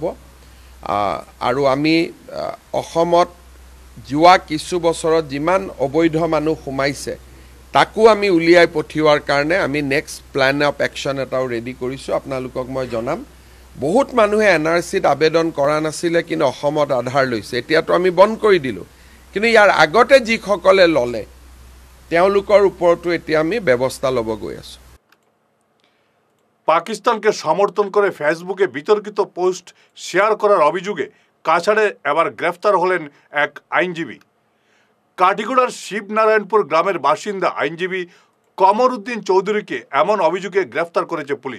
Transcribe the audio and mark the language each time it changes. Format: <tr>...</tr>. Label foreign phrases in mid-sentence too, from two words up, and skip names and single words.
<as>আৰু আমি অসমত যোৱা কিছু বছৰত যিমান অবৈধ মানুহ সোমাইছে তাকো আমি উলিয়াই পঠিওৱাৰ কাৰণে আমি</as> <en>next plan of action</en> <as>এটাও ৰেডি কৰিছোঁ। আপোনালোকক মই জনাম, বহুত মানুহে এনআৰচিত আবেদন কৰা নাছিলে কিন্তু অসমত আধাৰ লৈছে। এতিয়াতো আমি বন্ধ কৰি দিলোঁ, কিন্তু ইয়াৰ আগতে যিসকলে ল'লে তেওঁলোকৰ ওপৰতো এতিয়া আমি ব্যৱস্থা ল'ব গৈ আছোঁ।</as> <bn>পাকিস্তানকে সমর্থন করে ফেসবুকে বিতর্কিত পোস্ট শেয়ার করার অভিযোগে কাছাড়ে এবার গ্রেফতার হলেন এক আইনজীবী। কাটিগড়ার শিবনারায়ণপুর গ্রামের বাসিন্দা আইনজীবী কমর উদ্দিন চৌধুরীকে এমন অভিযোগে গ্রেফতার করেছে পুলিশ।</bn>